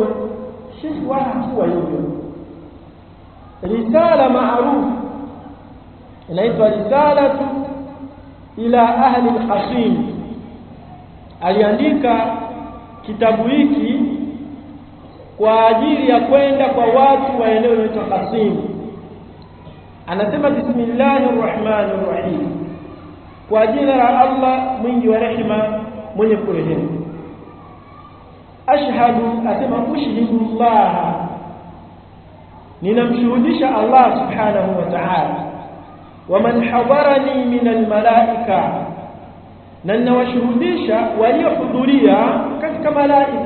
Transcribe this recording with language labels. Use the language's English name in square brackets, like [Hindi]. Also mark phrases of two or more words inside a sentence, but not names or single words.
[Swahili] Sheikh wala hakuwa hivyo. Risala maarufu inaitwa Risalatu ila ahli al-Qasim, aliandika kitabu hiki kwa ajili ya kwenda kwa watu wa eneo linaloitwa Qasim. [Arabic] Anasema بسم الله الرحمن الرحيم, [Swahili] kwa jina la Allah mwingi wa rehema mwenye kurehemu. Ashhadu, asema [Arabic] أشهد الله, [Swahili] ninamshuhudisha Allah [Arabic] سبحانه وتعالى, ومن حضرني من الملائكة, [Swahili] na ninawashuhudisha waliohudhuria katika malaika.